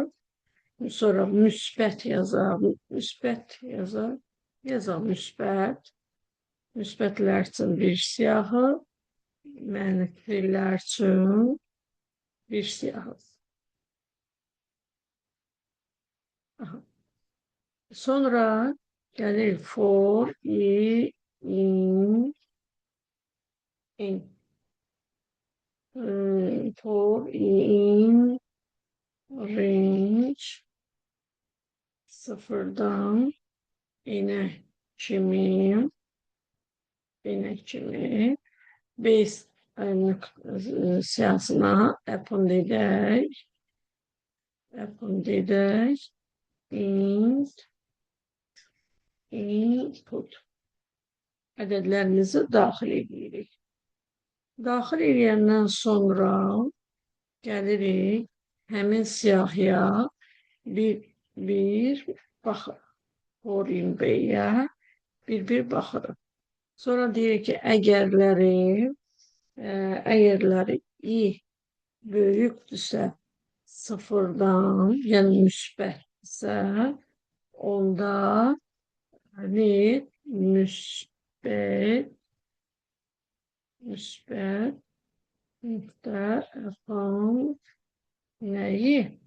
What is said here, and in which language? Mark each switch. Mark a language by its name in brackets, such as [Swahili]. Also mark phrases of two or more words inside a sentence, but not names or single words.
[Azerbaijani] Sonra müsbət yazar, yazar müsbət. Müsbətlər üçün bir siyahı, mənfilər üçün bir siyahı. Sonra gəlir [English] for, in, for, in, range, [Azerbaijani] sıfırdan inə kimi, base siyahısına append edək, input ədədlərimizi daxil edirik. Daxil edəndən sonra gəlirik həmin siyahıya bir baxırıq. [English] For in [Azerbaijani] B-yə bir baxırıq. Sonra deyirik ki, əgərləri i böyükdürsə sıfırdan, yəni müsbətsə, onda müsbət nöqtə append nəyi?